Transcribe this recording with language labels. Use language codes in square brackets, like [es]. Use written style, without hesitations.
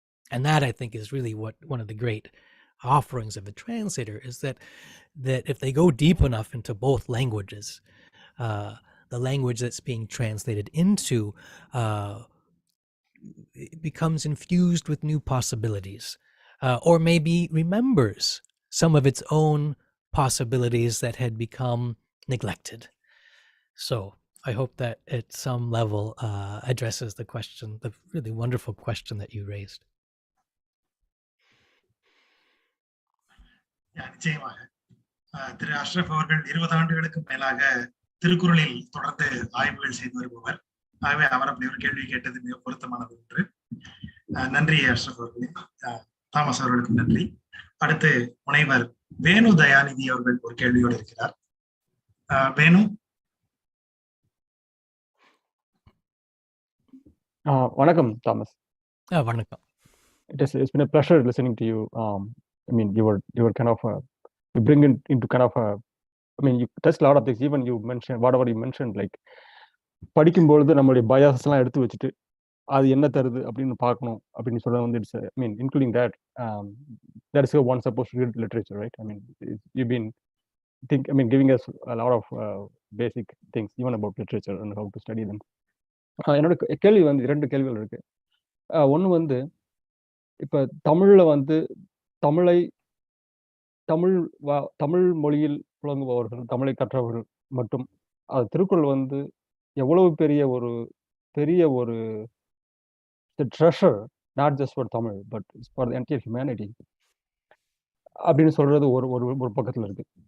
[en] And that, I think, is really what one of the great offerings of the translator is, that if they go deep enough into both languages, the language that's being translated into it becomes infused with new possibilities, or maybe remembers some of its own possibilities that had become neglected. So I hope that at some level addresses the question, the really wonderful question that you raised. [ta] நிச்சயமாக திரு அஷ்ரப் அவர்கள் 20 ஆண்டுகளுக்கு மேலாக திருக்குறளில் தொடர்ந்து ஆய்வுகள் செய்து வருபவர். ஆகவே அவர் அப்படி ஒரு கேள்வி கேட்டது மிக பொருத்தமானது ஒன்று. நன்றி அஷ்ரப் அவர்களே. தாமஸ் அவர்களுக்கும் நன்றி. அடுத்து முனைவர் வேணு தயாநிதி அவர்கள் ஒரு கேள்வியோடு இருக்கிறார். வேணு. வணக்கம் தாமஸ். வணக்கம். [en] It's been a pleasure listening to you. I mean, you were kind of you bring it into kind of I mean, you touched a lot of things. Even you mentioned whatever you mentioned, like [ta] படிக்கும்பொழுது நம்மளுடைய biases எல்லாம் எடுத்து வச்சுட்டு அது என்ன தருது அப்படின்னு பார்க்கணும் அப்படின்னு சொல்ல வந்து [en] It's I mean including that that is how one supposed to read literature, right? I mean, you've been giving us a lot of basic things even about literature and how to study them. [ta] என்னோட கேள்வி வந்து 2 கேள்விகள் இருக்கு. ஒன்று வந்து இப்போ தமிழ்ல வந்து தமிழ் மொழியில் புழங்குபவர்கள், தமிழை கற்றவர்கள் மட்டும் அது திருக்குறள் வந்து எவ்வளவு பெரிய ஒரு treasure, [en] not just for Tamil but it's for the entire humanity [ta] அப்படின்னு சொல்றது ஒரு பக்கத்துல இருக்கு.